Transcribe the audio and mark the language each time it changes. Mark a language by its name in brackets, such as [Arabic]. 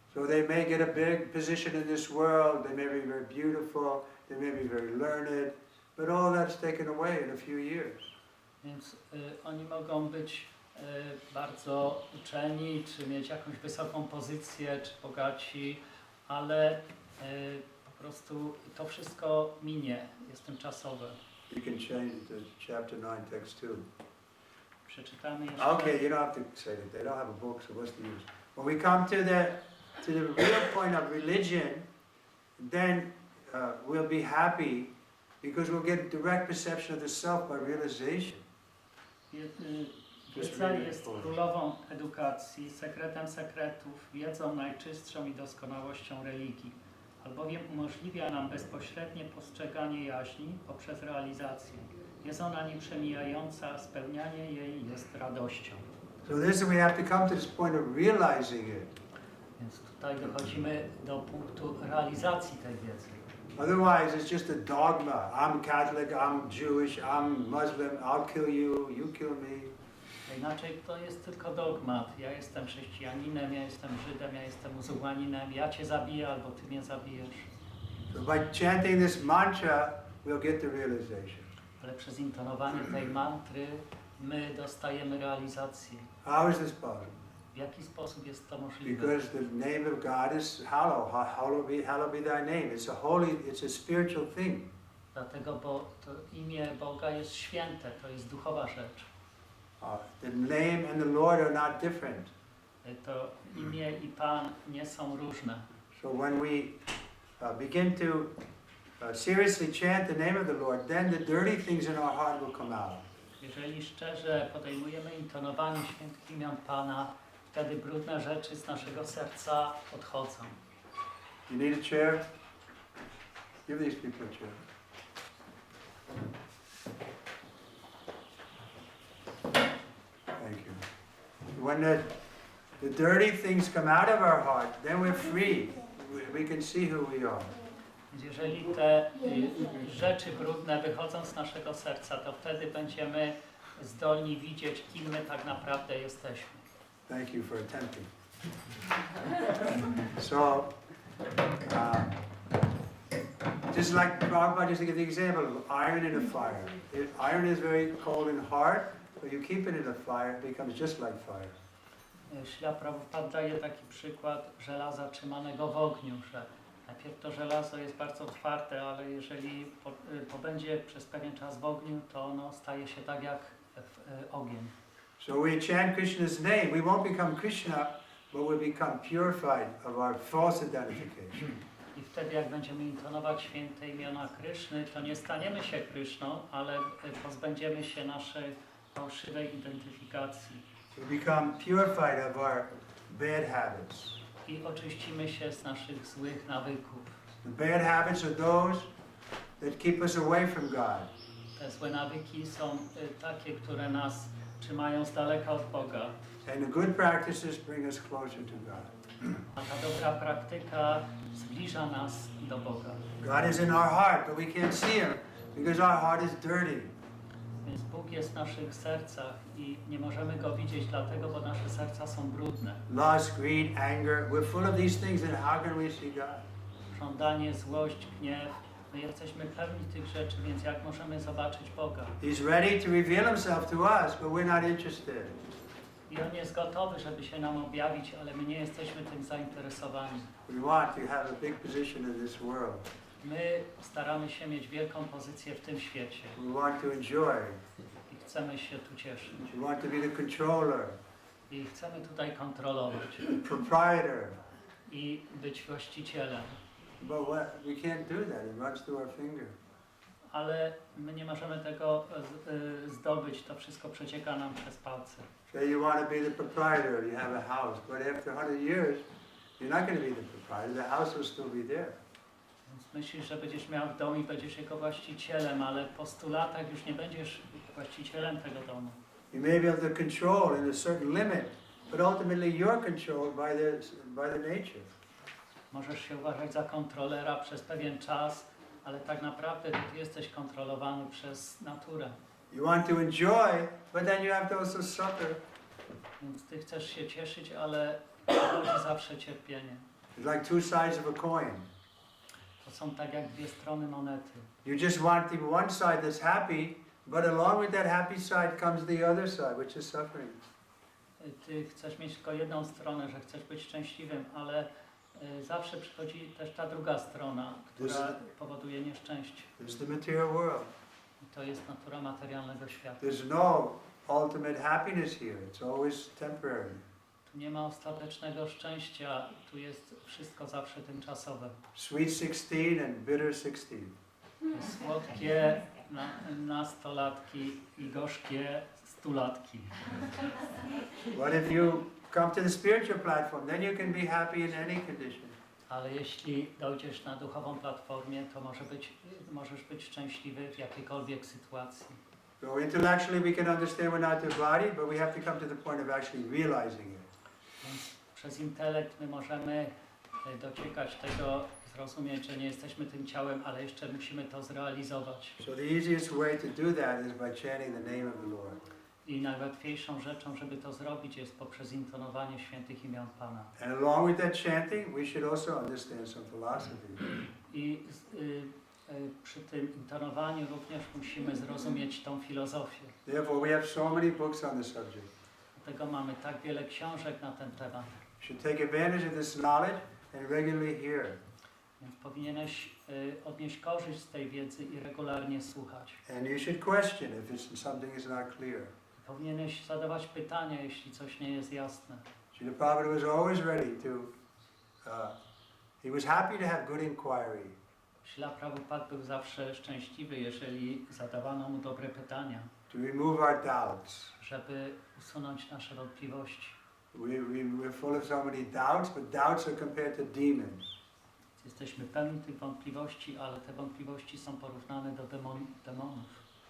[English] So they may get a big position in this world, they may be very beautiful, they may be very learned, but all that's taken away in a few years. [Polish] Więc oni mogą być bardzo uczeni, czy mieć jakąś wysoką pozycję, czy bogaci, ale po prostu to wszystko minie, jest tymczasowe. [English] You can change it to chapter 9, text 2. [Polish] Przeczytamy jeszcze. [English] Okay, you don't have to say that. They don't have a book, so what's the use? When we come to the real point of religion, then we'll be happy because we'll get direct perception of the self by realization. [Polish] Wiedza jest królową edukacji, sekretem sekretów, wiedzą najczystszą i doskonałością religii, albowiem umożliwia nam bezpośrednie postrzeganie jaźni poprzez realizację. Jest ona nieprzemijająca, spełnianie jej jest radością. [English] So this we have to come to this point of realizing it. [Polish] Więc tutaj dochodzimy do punktu realizacji tej wiedzy. [English] Otherwise, it's just a dogma. I'm Catholic, I'm Jewish, I'm Muslim, I'll kill you, you kill me. [Polish] Inaczej to jest tylko dogmat. Ja jestem chrześcijaninem, ja jestem Żydem, ja jestem muzułmaninem, ja cię zabiję albo ty mnie zabijesz. [English] So by chanting this mantra, we'll get the realization. [Polish] Ale przez intonowanie tej mantry my dostajemy realizację. [English] How is this possible? [Polish] W jaki sposób jest to możliwe? [English] Because the name of God is hallowed be thy name. It's a holy, it's a spiritual thing. [Polish] Dlatego, bo to imię Boga jest święte, to jest duchowa rzecz. [English] The name and the Lord are not different. [Polish] To imię i Pan nie są różne. [English] So when we begin to seriously chant the name of the Lord, then the dirty things in our heart will come out. [Polish] Jeżeli szczerze podejmujemy intonowanie świętych imion Pana, wtedy brudne rzeczy z naszego serca odchodzą. [English] You need a chair? Give these people a chair. Thank you. When the dirty things come out of our heart, then we're free. We can see who we are. [Polish] Jeżeli te rzeczy brudne wychodzą z naszego serca, to wtedy będziemy zdolni widzieć, kim my tak naprawdę jesteśmy. [English] Thank you for attempting. So, just like Prabhupada used to give the example of iron in a fire. Iron is very cold and hard, but you keep it in a fire, it becomes just like fire. [Polish] Śla Prabhupada daje taki przykład żelaza trzymanego w ogniu, że najpierw to żelazo jest bardzo twarde, ale jeżeli pobędzie przez pewien czas w ogniu, to ono staje się tak jak ogień. [English] So we chant Krishna's name, we won't become Krishna, but we become purified of our false identification. [Polish] I wtedy jak będziemy intonować święte imiona Kryszny, to nie staniemy się Kryszną, ale pozbędziemy się naszej fałszywej identyfikacji. [English] We become purified of our bad habits. [Polish] I oczyścimy się z naszych złych nawyków. [English] The bad habits are those that keep us away from God. [Polish] Te złe nawyki są takie, które nas trzymają z daleka od Boga. [English] And the good practices bring us closer to God. [Polish] A ta dobra praktyka zbliża nas do Boga. [English] God is in our heart, but we can't see Him because our heart is dirty. [Polish] Więc Bóg jest w naszych sercach i nie możemy Go widzieć dlatego, bo nasze serca są brudne. [English] Lust, greed, anger, we're full of these things, and how can we see God? [Polish] Żądanie, złość, gniew. My jesteśmy pełni tych rzeczy, więc jak możemy zobaczyć Boga? [English] He's ready to reveal Himself to us, but we're not interested. [Polish] I On jest gotowy, żeby się nam objawić, ale my nie jesteśmy tym zainteresowani. [English] We want to have a big position in this world. [Polish] My staramy się mieć wielką pozycję w tym świecie [English] We want to enjoy. [Polish] i chcemy się tu cieszyć. [English] We want to be the controller, [Polish] I chcemy tutaj kontrolować [English] the proprietor. [Polish] i być właścicielem. [English] But we can't do that. It runs through our finger. [Polish] Ale my nie możemy tego zdobyć, to wszystko przecieka nam przez palce. [English] Say you want to be the proprietor, you have a house, but after 100 years, you're not going to be the proprietor. The house will still be there. [Polish] Więc myślisz, że będziesz miał dom i będziesz jego właścicielem, ale po 100 latach już nie będziesz właścicielem tego domu. [English] You may be able to control in a certain limit, but ultimately you're controlled by the nature. [Polish] Możesz się uważać za kontrolera przez pewien czas, ale tak naprawdę ty jesteś kontrolowany przez naturę. [English] You want to enjoy, but then you have to also suffer. [Polish] Więc ty chcesz się cieszyć, ale przychodzi zawsze cierpienie. [English] It's like two sides of a coin. [Polish] To są tak jak dwie strony monety. [English] You just want the one side that's happy, but along with that happy side comes the other side, which is suffering. [Polish] ty chcesz mieć tylko jedną stronę, że chcesz być szczęśliwym, ale zawsze przychodzi też ta druga strona, która powoduje nieszczęście. [English] There's the material world. [Polish] I to jest natura materialnego świata. [English] There's no ultimate happiness here. It's always temporary. [Polish] Tu nie ma ostatecznego szczęścia, tu jest wszystko zawsze tymczasowe. [English] Sweet 16 and bitter 16. [Polish] Słodkie nastolatki i gorzkie stulatki. [English] But if you come to the spiritual platform, then you can be happy in any condition. [Polish] Ale jeśli dojdziesz na duchową platformę, to możesz być szczęśliwy w jakiejkolwiek sytuacji. [English] So intellectually we can understand we're not the body, but we have to come to the point of actually realizing it. [Polish] Więc przez intelekt my możemy dociekać tego, zrozumieć, że nie jesteśmy tym ciałem, ale jeszcze musimy to zrealizować. [English] So the easiest way to do that is by chanting the name of the Lord. [Polish] I najłatwiejszą rzeczą, żeby to zrobić, jest poprzez intonowanie świętych imion Pana. [English] And along with that chanting, we should also understand some philosophy. [Polish] I przy tym intonowaniu również musimy zrozumieć tą filozofię. [English] Therefore, we have so many books on the subject. [Polish] Dlatego mamy tak wiele książek na ten temat. [English] You should take advantage of this knowledge and regularly hear. [Polish] Więc powinieneś odnieść korzyść z tej wiedzy i regularnie słuchać. [English] And you should question if something is not clear. [Polish] Powinieneś zadawać pytania, jeśli coś nie jest jasne. [English] The Prophet was always ready to, he was happy to have good inquiry. [Polish] Śla Prabhupada był zawsze szczęśliwy, jeżeli zadawano mu dobre pytania. [English] To remove our doubts. [Polish] Żeby usunąć nasze wątpliwości. [English] We're full of so many doubts, but doubts are compared to demons. [Polish] Jesteśmy pełni tych wątpliwości, ale te wątpliwości są porównane do demonów.